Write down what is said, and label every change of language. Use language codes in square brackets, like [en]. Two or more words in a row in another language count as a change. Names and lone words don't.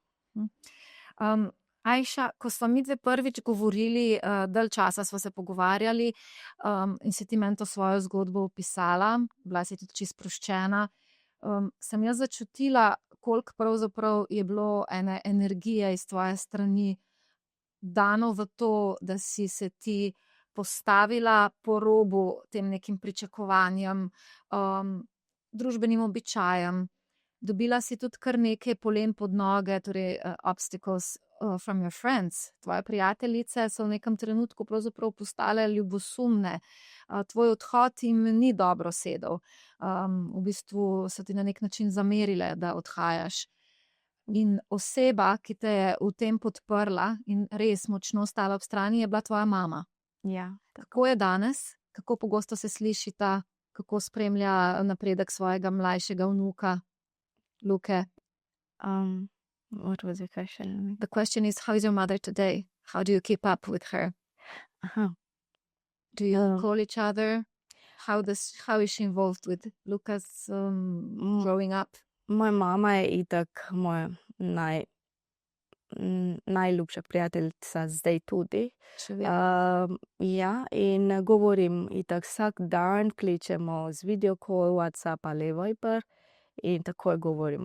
[sl] Ajša, ko sva midve prvič govorili, dalj časa sva se pogovarjali, in si ti meni to svojo zgodbo opisala, bila si tudi čisto sproščena, sem jaz začutila, koliko pravzaprav je bilo ene energije iz tvoje strani dano v to, da si se ti postavila po robu tem nekim pričakovanjem, družbenim običajem. Dobila si tudi kar nekaj polen pod noge, torej [en] obstacles from your friends. [sl] Tvoje prijateljice so v nekem trenutku pravzaprav postale ljubosumne. Tvoj odhod jim ni dobro sedel. V bistvu so ti na nek način zamerile, da odhajaš. In oseba, ki te je v tem podprla in res močno stala ob strani, je bila tvoja mama. Ja, Kako je danes? Kako pogosto se slišita, kako spremlja napredek svojega mlajšega vnuka, Luke? [en] What was the question? The question is, how is your mother today? How do you keep up with her? Aha. Do you Um, call each other? How is she involved with Lucas growing up? [sl] Moja mama je itak moja najljubša prijateljica zdaj tudi. Še vedno. Ja, in govorim itak vsak dan, kličemo z [en] video call, [sl] WhatsApp ali Viber in takoj govorimo.